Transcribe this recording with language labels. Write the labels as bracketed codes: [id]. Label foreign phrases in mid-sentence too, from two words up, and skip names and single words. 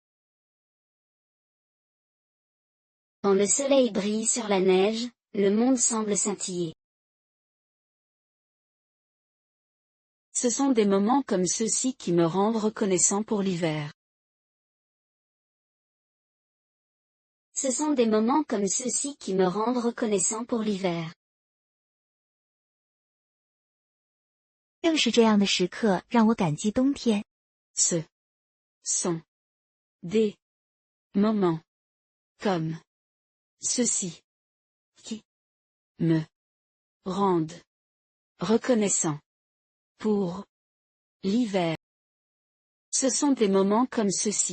[fr] Quand le soleil brille sur la neige, le monde semble scintiller. Ce sont des moments comme ceux-ci qui me rendent reconnaissant pour l'hiver. Ce sont des moments comme ceux-ci qui me rendent reconnaissant pour l'hiver. [zh] 正是这样的时刻让我感激冬天。 [fr] Ce sont des moments comme ceux-ci qui me rendent reconnaissant pour l'hiver. Ce sont des moments comme ceux-ci.